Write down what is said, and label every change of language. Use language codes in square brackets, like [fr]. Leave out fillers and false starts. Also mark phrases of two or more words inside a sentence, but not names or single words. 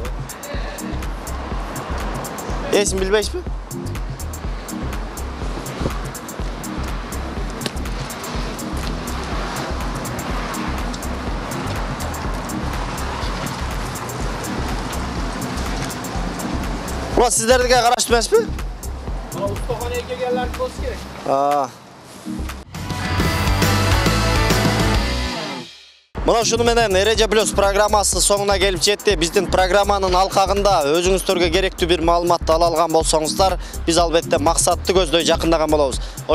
[ky] Эсин билбейсизби? Мына сиздерге караштуу эмеспи? [uz] Ustaxonaga kelganlar bo'lsa kerak. [ky] Мына ушуну менен Эреже Плюс программасы соңуна келип жетти. Биздин программанын алкагында өзүңүздөргө керектүү бир маалыматты ала алган болсоңуздар, биз албетте максатты көздөй жакындаган болобуз.